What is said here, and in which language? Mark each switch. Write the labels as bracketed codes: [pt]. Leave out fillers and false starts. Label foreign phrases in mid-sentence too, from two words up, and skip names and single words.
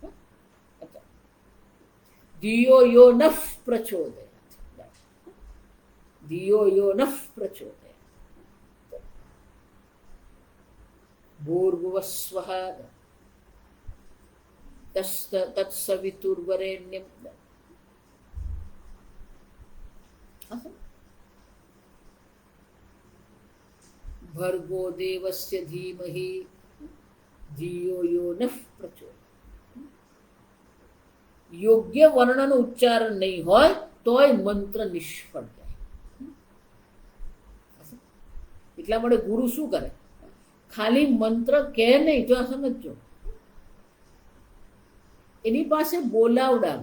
[sa] ધિયો યો નફ પ્રચોદય, ધિયો યો નફ પ્રચોદય. ભૂર્ભુવસ્વઃ તત્સવિતુર્વરેણ્યં. ભર્ગો દેવસ્ય ધીમહિ ધિયો યો નઃ પ્રચોદયાત્. [gu] યોગ્ય વર્ણનું ઉચ્ચારણ નહીં હોય તોય મંત્ર નિષ્ફળ જાય. એટલા માટે ગુરુ શું કરે? ખાલી મંત્ર કે નહીં, જો સમજો, એની પાસે બોલાવડાવે.